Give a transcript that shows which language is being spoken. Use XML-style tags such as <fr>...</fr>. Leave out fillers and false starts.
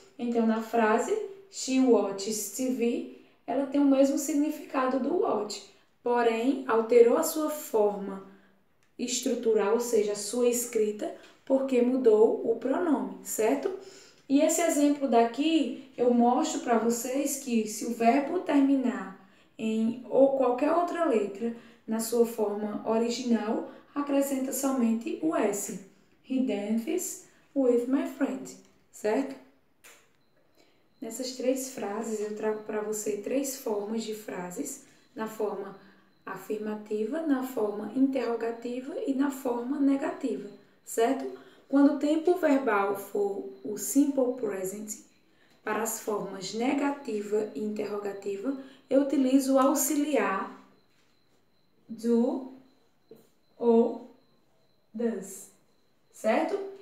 <pt>Então, na frase</pt> <en>She watches TV,</en> <pt>ela tem o mesmo significado do watch, porém, alterou a sua forma estrutural, ou seja, a sua escrita, porque mudou o pronome, certo? E esse exemplo daqui, eu mostro para vocês que se o verbo terminar em ou qualquer outra letra na sua forma original, acrescenta somente o S.</pt> <en>He dances with my friend, certo?</en> <pt>Nessas três frases, eu trago para você três formas de frases, na forma afirmativa, na forma interrogativa e na forma negativa, certo? Quando o tempo verbal for o simple present, para as formas negativa e interrogativa, eu utilizo o auxiliar do ou does, certo?</pt>